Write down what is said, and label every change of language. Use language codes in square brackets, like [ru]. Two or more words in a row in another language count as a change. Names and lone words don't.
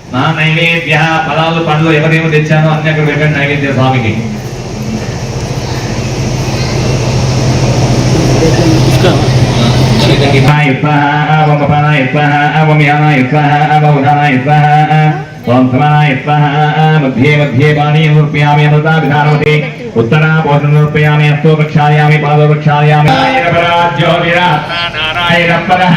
[te] నైవేద్య ఫలాలు పండ్లు ఎవరేమో తెచ్చానో అన్ని అక్కడ పెట్టండి నైవేద్య స్వామికి. [sa] मध्ये मध्ये पानी समर्पयामि अमृता विधानवते उत्तरा भोजनं समर्पयामि हस्तो प्रक्षालयामि पादौ प्रक्षालयामि नारायणपरः